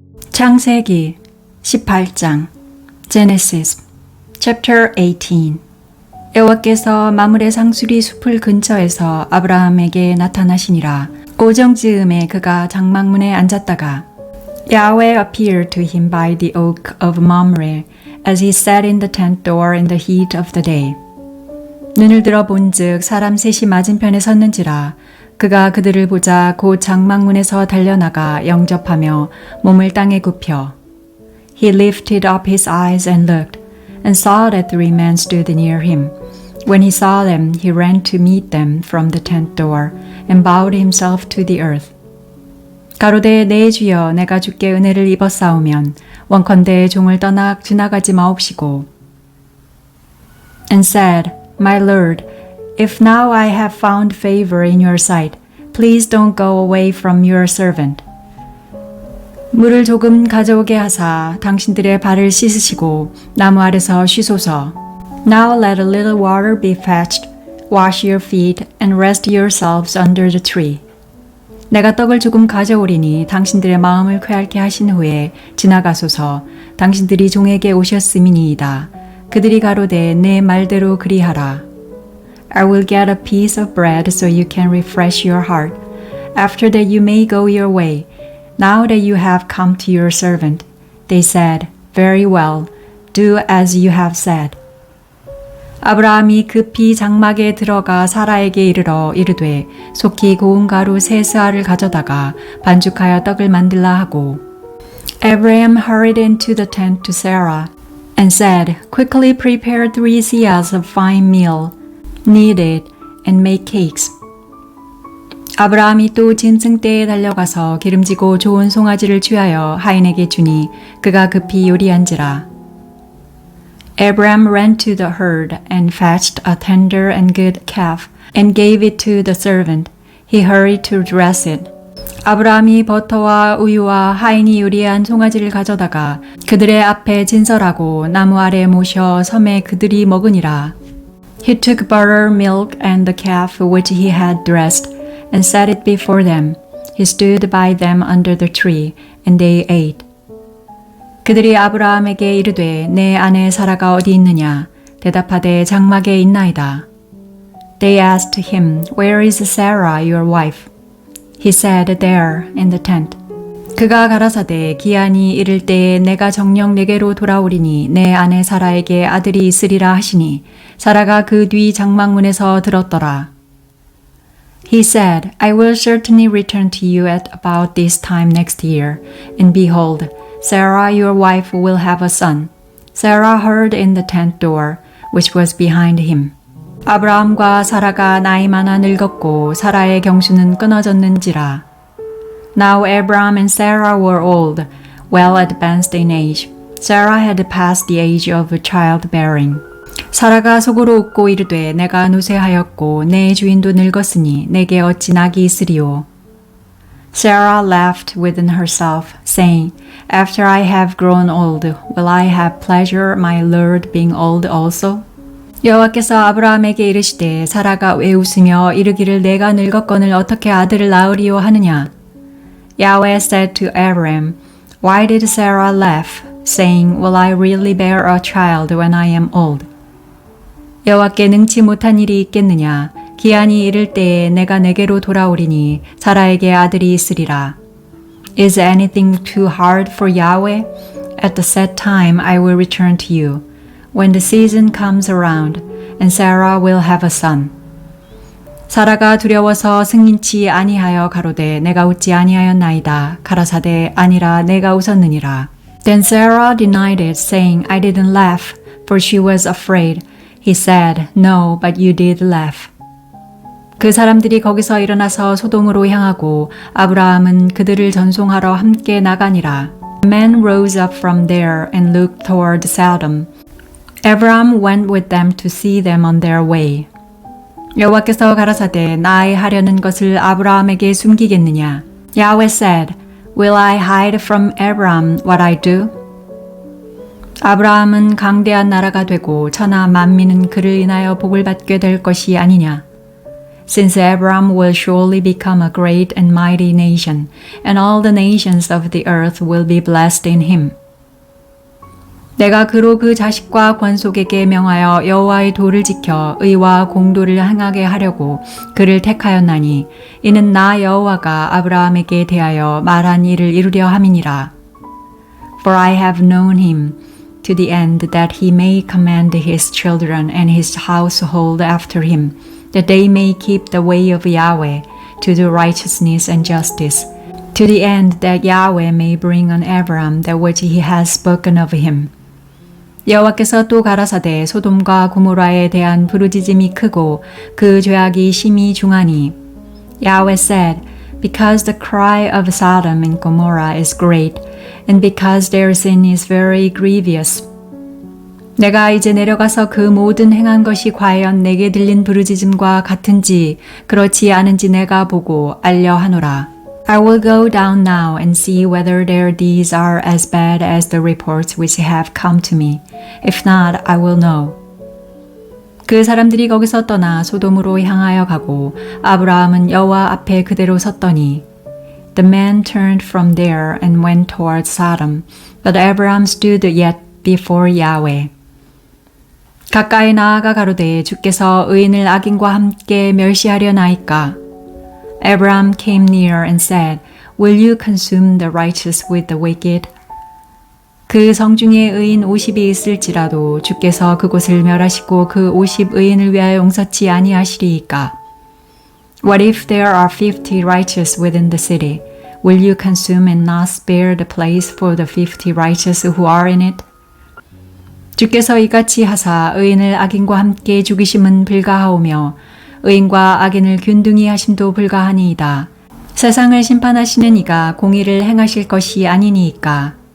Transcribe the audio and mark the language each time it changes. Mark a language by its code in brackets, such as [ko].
[ko] 창세기 18장 Genesis18 여호와께서 마므레 상수리 숲을 근처에서 아브라함에게 나타나시니라. 오정 즈음에 그가 장막문에 앉았다가 [en] Yahweh appeared to him by the oak of Mamre as he sat in the tent door in the heat of the day. [ko] 눈을 들어 본즉 사람 셋이 맞은편에 섰는지라. 그가 그들을 보자 곧 장막문에서 달려나가 영접하며 몸을 땅에 굽혀 [en] He lifted up his eyes and looked, and saw that 3 men stood near him. When he saw them, he ran to meet them from the tent door, and bowed himself to the earth. [ko] 가로되 내 주여 내가 주께 은혜를 입었사오면 원컨대 종을 떠나 지나가지 마옵시고 [en] And said, My Lord, if now I have found favor in your sight, please don't go away from your servant. [ko] 물을 조금 가져오게 하사 당신들의 발을 씻으시고 나무 아래서 쉬소서. [en] Now let a little water be fetched, wash your feet, and rest yourselves under the tree. [ko] 내가 떡을 조금 가져오리니 당신들의 마음을 쾌활케 하신 후에 지나가소서. 당신들이 종에게 오셨음이니이다. 그들이 가로되 내 말대로 그리하라. [en] I will get a piece of bread so you can refresh your heart. After that you may go your way. Now that you have come to your servant. They said, Very well, do as you have said. [ko] 아브라함이 급히 장막에 들어가 사라에게 이르러 이르되 속히 고운 가루 3스아를 가져다가 반죽하여 떡을 만들라 하고 [en] Abraham hurried into the tent to Sarah and said, Quickly prepare 3 seahs of fine meal, knead it, and make cakes. [ko] 아브라함이 또 짐승떼에 달려가서 기름지고 좋은 송아지를 취하여 하인에게 주니 그가 급히 요리한지라. [en] Abraham ran to the herd and fetched a tender and good calf and gave it to the servant. He hurried to dress it. [ko] 아브라함이 버터와 우유와 하인이 요리한 송아지를 가져다가 그들의 앞에 진설하고 나무 아래 모셔 섬에 그들이 먹으니라. [en] He took butter, milk, and the calf which he had dressed and set it before them. He stood by them under the tree, and they ate. [ko] 그들이 아브라함에게 이르되 내 아내 사라가 어디 있느냐? 대답하되 장막에 있나이다. [en] They asked him, Where is Sarah, your wife? He said, There, in the tent. [ko] 그가 가라사대 기한이 이를 때에 내가 정녕 내게로 돌아오리니 내 아내 사라에게 아들이 있으리라 하시니 사라가 그 뒤 장막문에서 들었더라. [en] He said, I will certainly return to you at about this time next year, and behold, Sarah your wife will have a son. Sarah heard in the tent door, which was behind him. [ko] 아브라함과 사라가 나이 많아 늙었고 사라의 경수는 끊어졌는지라. [en] Now Abraham and Sarah were old, well advanced in age. Sarah had passed the age of childbearing. [ko] 사라가 속으로 웃고 이르되 내가 노쇠하였고 내 주인도 늙었으니 내게 어찌 낙이 있으리요. [en] Sarah laughed within herself, saying, After I have grown old, will I have pleasure my Lord being old also? [ko] 여호와께서 아브라함에게 이르시되 사라가 왜 웃으며 이르기를 내가 늙었거늘 어떻게 아들을 낳으리요 하느냐? [en] Yahweh said to Abraham, Why did Sarah laugh, saying, Will I really bear a child when I am old? [ko] 여호와께 능치 못한 일이 있겠느냐? 기한이 이를 때에 내가 내게로 돌아오리니 사라에게 아들이 있으리라. [en] Is anything too hard for Yahweh? At the set time I will return to you, when the season comes around, and Sarah will have a son. [ko] 사라가 두려워서 승인치 아니하여 가로되 내가 웃지 아니하였나이다. 가라사대 아니라 내가 웃었느니라. [en] Then Sarah denied it, saying, I didn't laugh, for she was afraid. He said, No, but you did laugh. [ko] 그 사람들이 거기서 일어나서 소돔으로 향하고 아브라함은 그들을 전송하러 함께 나가니라. [en] Men rose up from there and looked toward Sodom. Abraham went with them to see them on their way. [ko] 여호와께서 가라사대 나의 하려는 것을 아브라함에게 숨기겠느냐? [en] Yahweh said, Will I hide from Abraham what I do? [ko] 아브라함은 강대한 나라가 되고 천하 만민은 그를 인하여 복을 받게 될 것이 아니냐. [en] since Abraham will surely become a great and mighty nation, and all the nations of the earth will be blessed in him. [ko] 내가 그로 그 자식과 권속에게 명하여 여호와의 도를 지켜 의와 공도를 행하게 하려고 그를 택하였나니 이는 나 여호와가 아브라함에게 대하여 말한 일을 이루려 함이니라. [en] For I have known him to the end that he may command his children and his household after him, that they may keep the way of Yahweh to do righteousness and justice, to the end that Yahweh may bring on Abraham that which he has spoken of him. [ko] 여호와께서 또 가라사대 소돔과 고모라에 대한 부르짖음이 크고 그 죄악이 심히 중하니 [en] Yahweh said, because the cry of Sodom and Gomorrah is great, and because their sin is very grievous. [ko] 내가 이제 내려가서 그 모든 행한 것이 과연 내게 들린 부르짖음과 같은지 그렇지 않은지 내가 보고 알려 하노라. [en] I will go down now and see whether their deeds are as bad as the reports which have come to me. If not, I will know. [ko] 그 사람들이 거기서 떠나 소돔으로 향하여 가고 아브라함은 여호와 앞에 그대로 섰더니 [en] The man turned from there and went toward Sodom, but Abraham stood yet before Yahweh. [ko] 가까이 나아가 가로되 주께서 의인을 악인과 함께 멸시하려나이까? [en] Abraham came near and said, Will you consume the righteous with the wicked? [ko] 그 성중에 의인 50이 있을지라도 주께서 그곳을 멸하시고 그 50 의인을 위하여 용서치 아니하시리이까? [en] What if there are 50 righteous within the city? Will you consume and not spare the place for the 50 righteous who are in it? [ko] 주께서 이같이 하사 의인을 악인과 함께 죽이심은 불가하오며 의인과 악인을 균등히 하심도 불가하니이다. 세상을 심판하시는 이가 공의를 행하실 것이 아니니이까.